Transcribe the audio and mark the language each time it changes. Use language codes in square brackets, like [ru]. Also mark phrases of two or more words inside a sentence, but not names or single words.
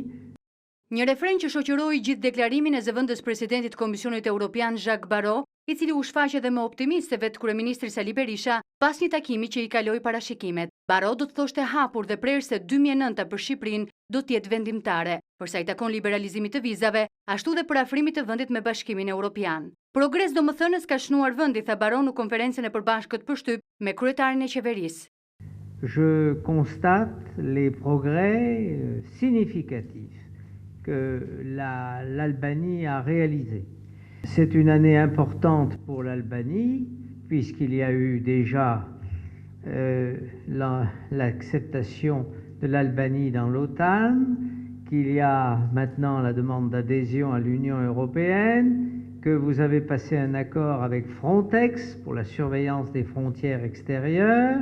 [sq] Një refren që shoqëroi gjithë deklarimin e zëvendës presidentit të Komisionit Evropian Jacques Barrot, i cili u shfaq edhe më optimist se vetë kryeministri Sali Berisha pas një takimi që i kaloi parashikimet. Barrot do të thoshte hapur dhe prerë se 2009 për Shqipërinë do të jetë vendimtare, përsa i takon liberalizimit të vizave, ashtu dhe për afrimit të vendit me Bashkimin Evropian. Progres domethënës ka shnuar vendi, tha Barrot në konferencën e përbashkët për shtyp me kryetarin e qeverisë. [fr] Je constate les progrès significatifs que l'Albanie a réalisés. C'est une année importante pour l'Albanie, puisqu'il y a eu déjà l'acceptation de l'Albanie dans l'OTAN, qu'il y a maintenant la demande d'adhésion à l'Union européenne, que vous avez passé un accord avec Frontex pour la surveillance des frontières extérieures.